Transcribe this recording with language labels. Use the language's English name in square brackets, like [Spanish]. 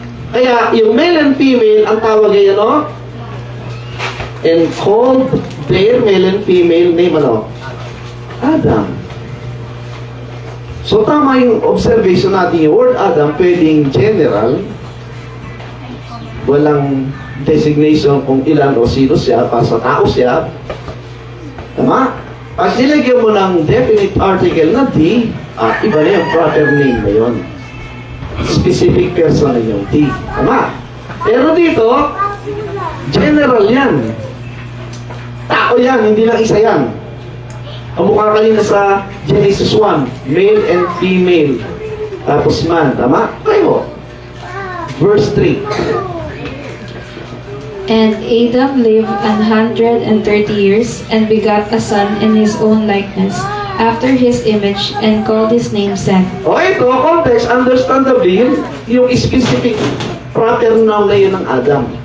[Filipino] Kaya yung male and female, ang tawag ay ano? [English] And called their male and female name [Filipino] ano? Adam. So tama yung observation natin, yung word Adam pwedeng general, walang designation kung ilan o sino siya, para sa tao siya. Tama? Pag nilagyan mo ng definite article na D, iba na yung proper name na yun. Specific person na yung D. Tama? Pero dito, general yan. Tao yan, hindi lang isa yan. Kamukha kanina sa Genesis 1, male and female. Tapos man, tama? Kayo. Verse 3. [English] And Adam lived 130 years, and begot a son in his own likeness, after his image, and called his name Seth. [Filipino] O ito, context, understandably, yung specific proper noun na yun ng Adam.